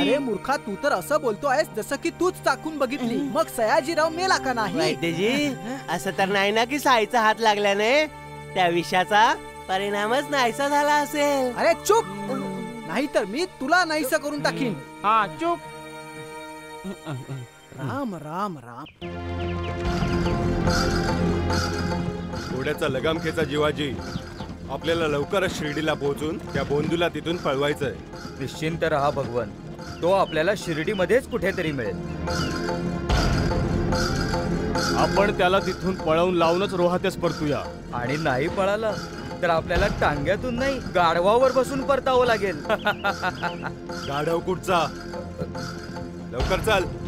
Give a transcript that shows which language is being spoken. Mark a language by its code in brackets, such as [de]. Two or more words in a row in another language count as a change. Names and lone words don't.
[mr] अरे मूर्खा, तू तर असं बोलतो आहेस जसं की तूच चाकून बघितली. मग सयाजीराव मेला का नाही? वैद्यजी असं तर नाही ना की साईचा हात लागल्याने त्या विषाचा परिणामच नाहीसा झाला असेल. अरे चुप, नाहीतर मी तुला नाहीसं करून टाकीन. हा चुप. राम राम राम. घोड्याचा लगाम खेचा जीवाजी. आपल्याला लवकरच शिर्डीला पोहोचून त्या बोंदूला तिथून पळवायचंय. निश्चिंत रहा भगवान, तो आपल्याला शिर्डीमध्येच कुठेतरी मिळेल. आपण त्याला तिथून पळवून लावूनच रोहातेच परतूया. आणि नाही पळाला तर आपल्याला टांग्यातून नाही, गाढवावर बसून परतावं लागेल. गाढव कुठचा? लवकर चाल.